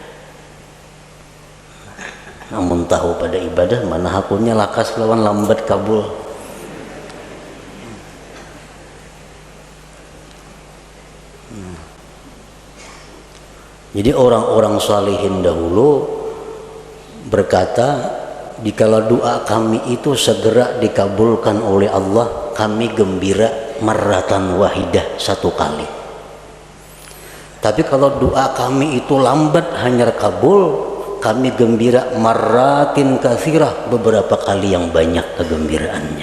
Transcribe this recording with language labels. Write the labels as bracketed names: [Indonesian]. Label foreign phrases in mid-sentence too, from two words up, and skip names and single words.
[Banjar] Namun tahu pada ibadah mana hakunya lakas lawan lambat kabul. [Indonesian] Jadi orang-orang salihin dahulu berkata, dikala doa kami itu segera dikabulkan oleh Allah, kami gembira [Arabic] مرة واحدة, [Indonesian] 1 kali. [Banjar] Tapi kalau doa kami itu lambat hanyar kabul, kami gembira [Arabic] مرات كثيرة, [Banjar] beberapa kali yang banyak kegembiraannya.